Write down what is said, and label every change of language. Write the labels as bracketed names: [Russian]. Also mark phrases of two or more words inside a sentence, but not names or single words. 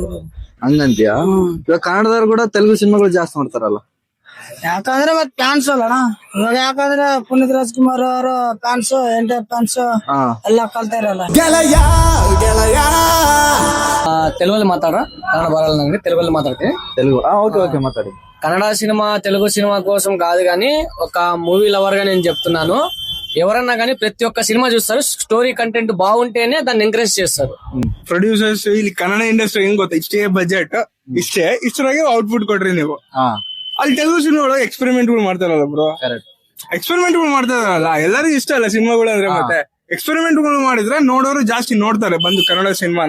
[Kannada] ಹಂಗಂತೀಯ? ಇವಾಗ ಕನ್ನಡದವ್ರು ಕೂಡ ತೆಲುಗು ಸಿನಿಮಾಗಳು ಜಾಸ್ತಿ ನೋಡ್ತಾರಲ್ಲ, ಯಾಕಂದ್ರೆ ಮತ್ ಫ್ಯಾನ್ಸ್ ಅಲ್ಲಣ್ಣ. ಇವಾಗ ಯಾಕಂದ್ರೆ ಪುನೀತ್ ರಾಜ್ಕುಮಾರ್ ಅವರು ಫ್ಯಾನ್ಸ್, ಎಂಟರ್ ಫ್ಯಾನ್ಸ್ ಎಲ್ಲ ಕಲ್ತಾ ಇರಲ್ಲ. ತೆಲುಗಲ್ಲಿ ಮಾತಾಡ್ರ, [Telugu] కన్నడ బరాల నుండి తెలుగులో మాట్లాడితే తెలుగు. [English] okay okay [Telugu] మాట్లాడి. కన్నడ సినిమా తెలుగు సినిమా కోసం కాదు గానీ ఒక [English] movie lover [Telugu] గా నేను చెప్తున్నాను. ఎవరన్నా గానీ ప్రతి ఒక్క సినిమా చూస్తారు, [English] story content [Telugu] బాగుంటేనే దాన్ని ఎంకరేజ్ చేస్తారు. [Kannada] ಪ್ರೊಡ್ಯೂಸರ್ಸ್ ಇಲ್ಲಿ ಕನ್ನಡ ಇಂಡಸ್ಟ್ರಿ ಹೆಂಗ್ ಗೊತ್ತಾ, ಇಷ್ಟೇ ಬಜೆಟ್, ಇಷ್ಟರಾಗೆ ಔಟ್ಪುಟ್ ಕೊಡ್ರಿ ನೀವು. ಅಲ್ಲಿ ತೆಲುಗು ಸಿನಿಮಾ ಒಳಗೆ ಎಕ್ಸ್ಪೆರಿಮೆಂಟ್ ಗಳು ಮಾಡ್ತಾರಲ್ಲ ಬ್ರೋ, ಎಕ್ಸ್ಪೆರಿಮೆಂಟ್ ಗಳು ಮಾಡ್ತಾರಲ್ಲ, ಎಲ್ಲರಿಗೂ ಇಷ್ಟ ಅಲ್ಲ ಸಿನಿಮಾಗಳು ಅಂದ್ರೆ. ಮತ್ತೆ ಎಕ್ಸ್ಪೆರಿಮೆಂಟ್ ಗಳು ಮಾಡಿದ್ರೆ ನೋಡೋರು ಜಾಸ್ತಿ ನೋಡ್ತಾರೆ ಬಂದು ಕನ್ನಡ ಸಿನಿಮಾನ.